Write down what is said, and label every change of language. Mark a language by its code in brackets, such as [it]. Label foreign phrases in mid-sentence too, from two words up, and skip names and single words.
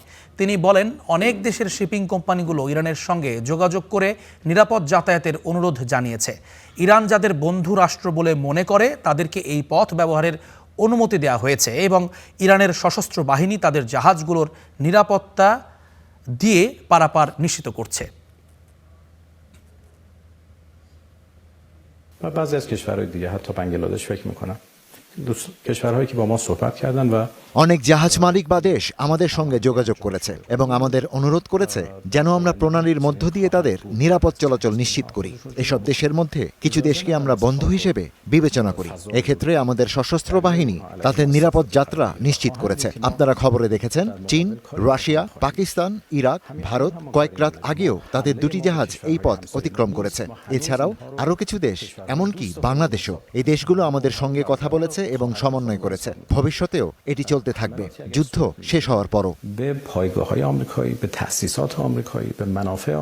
[bn] তিনি বলেন, অনেক দেশের শিপিং কোম্পানিগুলো ইরানের সঙ্গে যোগাযোগ করে নিরাপদ যাতায়াতের অনুরোধ জানিয়েছে। ইরান যাদের বন্ধু রাষ্ট্র বলে মনে করে তাদেরকে এই পথ ব্যবহারের অনুমতি দেওয়া হয়েছে এবং ইরানের সশস্ত্র বাহিনী তাদের জাহাজগুলোর নিরাপত্তা দিয়ে পারাপার নিশ্চিত করছে। [fa] بعضی از کشورهای دیگه حتی بنگلادش فکر میکنن کشورهایی که با ما صحبت کردن و [bn] অনেক জাহাজ মালিক বা দেশ আমাদের সঙ্গে যোগাযোগ করেছে এবং আমাদের অনুরোধ করেছে যেন আমরা প্রণালীর মধ্য দিয়ে তাদের নিরাপদ চলাচল নিশ্চিত করি। এসব দেশের মধ্যে কিছু দেশকে আমরা বন্ধু হিসেবে বিবেচনা করি। এক্ষেত্রে আমাদের সশস্ত্র বাহিনী তাদের নিরাপদ যাত্রা নিশ্চিত করেছে। আপনারা খবরে দেখেছেন, চীন, রাশিয়া, পাকিস্তান, ইরাক, ভারত কয়েক রাত আগেও তাদের দুটি জাহাজ এই পথ অতিক্রম করেছে। এছাড়াও আরও কিছু দেশ, এমনকি বাংলাদেশও, এই দেশগুলো আমাদের সঙ্গে কথা বলেছে এবং সমন্বয় করেছে। ভবিষ্যতেও এটি চলতে থাকবে, যুদ্ধ শেষ হওয়ার পরও। [fa] به پایگاه‌های آمریکایی، به تأسیسات آمریکایی، به منافع آمریکایی